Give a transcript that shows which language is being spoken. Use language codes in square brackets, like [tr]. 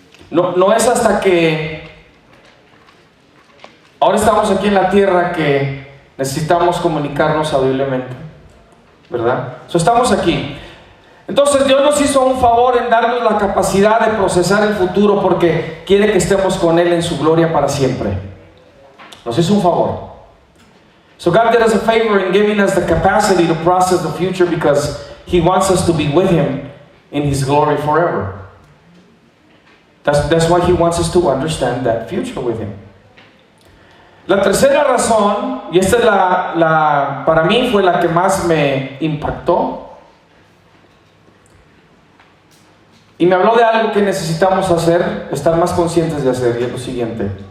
[es] No es hasta que ahora estamos aquí en la tierra que necesitamos comunicarnos audiblemente, ¿verdad? Estamos aquí. Entonces Dios nos hizo un favor en darnos la capacidad de procesar el futuro porque quiere que estemos con Él en su gloria para siempre. Nos hizo un favor. [en] So God did us a favor in giving us the capacity to process the future because He wants us to be with Him in His glory forever. That's why He wants us to understand that future with Him. [es] La tercera razón, y esta es para mí fue la que más me impactó, y me habló de algo que necesitamos hacer, estar más conscientes de hacer, y es lo siguiente.